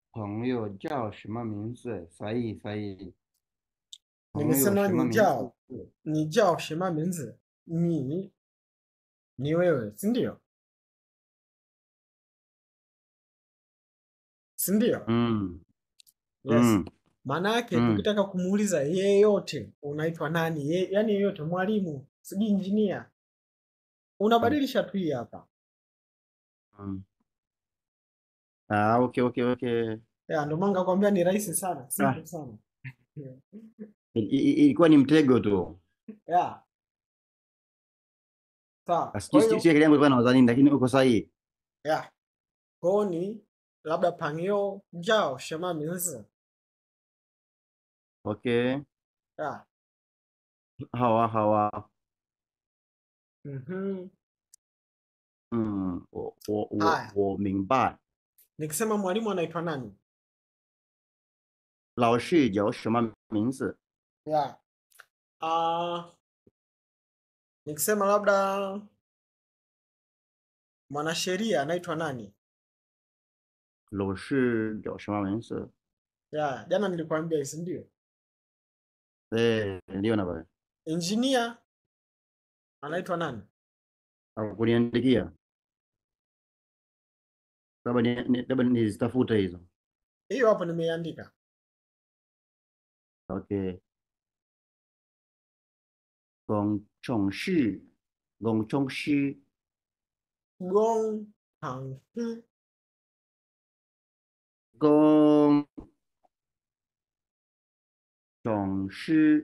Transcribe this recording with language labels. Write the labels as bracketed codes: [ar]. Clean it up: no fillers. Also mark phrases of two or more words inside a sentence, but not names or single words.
[zh] 朋友叫什么名字 ？ [sw] sahihi sahihi. [zh] 朋友 [sw] Nimesema [zh] 什么名字？你叫什么名字？你 [sw] wewe, si ndio? Si ndio? 嗯 [en] Yes. 嗯 [sw] Maana yake 嗯 tukitaka kumuuliza yeyote unaitwa nani? Yaani yeyote mwalimu, sijui engineer, 嗯 unabadilisha tu hii hapa. [en] 嗯 ah, okay okay okay. [sw] Ya, ndio maana nakwambia ni rahisi sana, Ah, simple sana. ilikuwa ni mtego tu. Ya, sawa. Kwa Sijui hiyo, akili yangu ilikuwa inawaza nini, lakini uko sahihi. ya, kwa hiyo ni labda pangyo jao shema minzi. [en] Okay. [sw] Ya. [zh] 好啊好啊。 Mhm. 嗯， [sw] Haya. [zh] 我明白。 [sw] Nikisema mwalimu anaitwa nani? [zh] 老师叫什么名字？ [sw] Ya. Ah, nikisema labda mwanasheria anaitwa nani? [zh] 老师叫什么名字？ [sw] Ya, jana nilikwambia hizi ndio. ndio na bwana. Engineer anaitwa nani? Kuniandikia. Labda nizitafute hizo. Hiyo hapo nimeiandika. [zh] Okay. 工程师，工程师， Gong Tang Shi. 工程师，